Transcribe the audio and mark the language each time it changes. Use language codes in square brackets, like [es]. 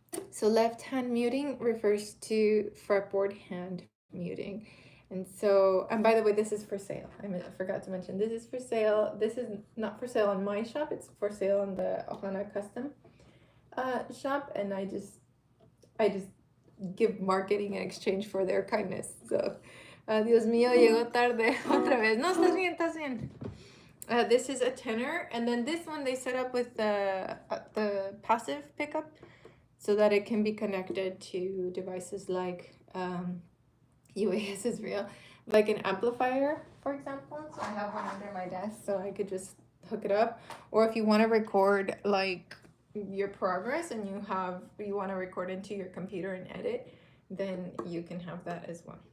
[en] So left hand muting refers to fretboard hand muting. And by the way, this is for sale. I forgot to mention, this is for sale. This is not for sale on my shop. It's for sale on the Ohana custom shop. And I just give marketing in exchange for their kindness. [es] So, Dios mío, llegó tarde otra vez. No, estás bien, estás bien. [en] This is a tenor, and then this one they set up with the passive pickup so that it can be connected to devices like UAS is real, like an amplifier, for example. So I have one under my desk, so I could just hook it up. Or if you want to record like your progress and you want to record into your computer and edit, then you can have that as well.